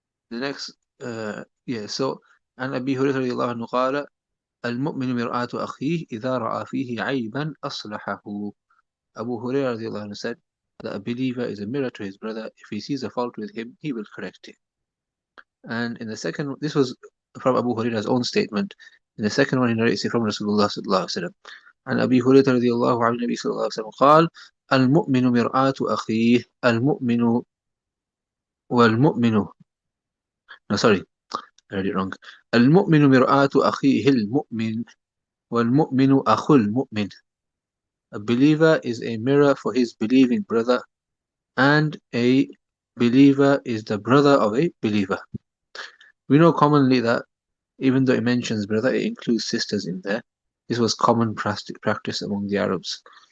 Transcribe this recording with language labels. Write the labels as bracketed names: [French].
[English] The next, so [Arabic] عن أبي هريرة رضي الله عنه قال المؤمن مرآة أخيه إذا رأى فيه عيبا أصلحه. [English] Abu Hurairah [Arabic] رضي الله عنه [English] said that a believer is a mirror to his brother. If he sees a fault with him, he will correct it. And in the second, this was from Abu Hurairah's own statement. In the second one, he narrates it from Rasulullah sallallahu alaihi wasallam. [Arabic] عن أبي هريرة رضي الله عن النبي صلى الله عليه وسلم قال المؤمن مرآة أخيه المؤمن والمؤمن [English] no sorry I read it wrong [Arabic] المؤمن مرآة أخيه المؤمن والمؤمن أخو المؤمن. [English] A believer is a mirror for his believing brother, and a believer is the brother of a believer. We know commonly that even though it mentions brother, it includes sisters in there. This was common practice among the Arabs.